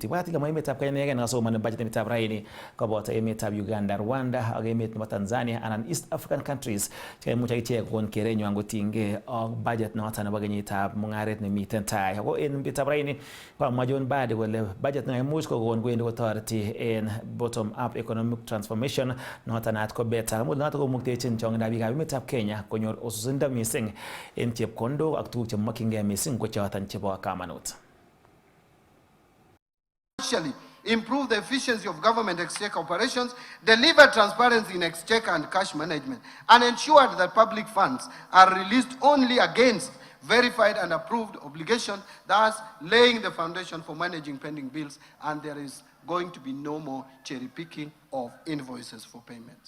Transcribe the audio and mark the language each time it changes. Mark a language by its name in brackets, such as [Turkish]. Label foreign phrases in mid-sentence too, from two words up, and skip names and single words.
[Kalenjin] Ibwat ile mo emetab Kenya inegen nekasomani budget emetab raini koboto emetab Uganda, Rwanda ak emet nebo Tanzania anan [English] East African countries [Kalenjin] cheimuch akichek kon kerenywan kotinygei ak budget noton nebo kenyitab mung'aret nemiten tai. Ako en betutab raini komwa John Badi kole budget neimuch kokon kwendi kotoreti en [English] bottom up economic transformation [Kalenjin] noton naat ko better amun noton komuktechin chongindab biikab emetab Kenya konyor ususindo mising en chepkondok ak tuguk chemokyingei mising ko choton chebo kamanut. [English] Improve the efficiency of government exchequer operations, deliver transparency in exchequer and cash management, and ensure that public funds are released only against verified and approved obligations, thus laying the foundation for managing pending bills, and there is going to be no more cherry picking of invoices for payments.